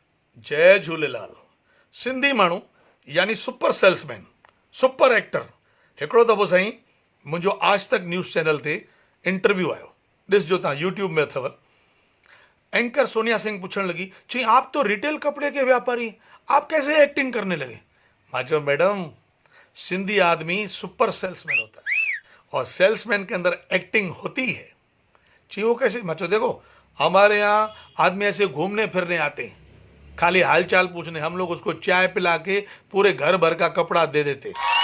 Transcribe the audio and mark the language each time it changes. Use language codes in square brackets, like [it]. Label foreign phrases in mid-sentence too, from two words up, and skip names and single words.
[sd] जय झूलेलाल। सिंधी माण्हू यानी [en] super salesman, super actor. [sd] हिकिड़ो दफ़ो साईं मुंहिंजो आज तक न्यूज़ चैनल ते इंटरव्यू आयो, ॾिसजो तव्हां यूट्यूब में अथव। [hi] एंकर सोनिया सिंह [sd] पूछण लगी, चई [hi] आप तो रिटेल कपड़े के व्यापारी, आप कैसे एक्टिंग करने लगे? मैं चो मैडम, सिंधी आदमी [en] super salesman [hi] होता है और सेल्समैन के अंदर एक्टिंग होती है। जी वो कैसे? मैं चो देखो, हमारे यहाँ आदमी ऐसे घूमने फिरने आते हैं, खाली हालचाल पूछने, हम लोग उसको चाय पिला के पूरे घर भर का कपड़ा दे देते।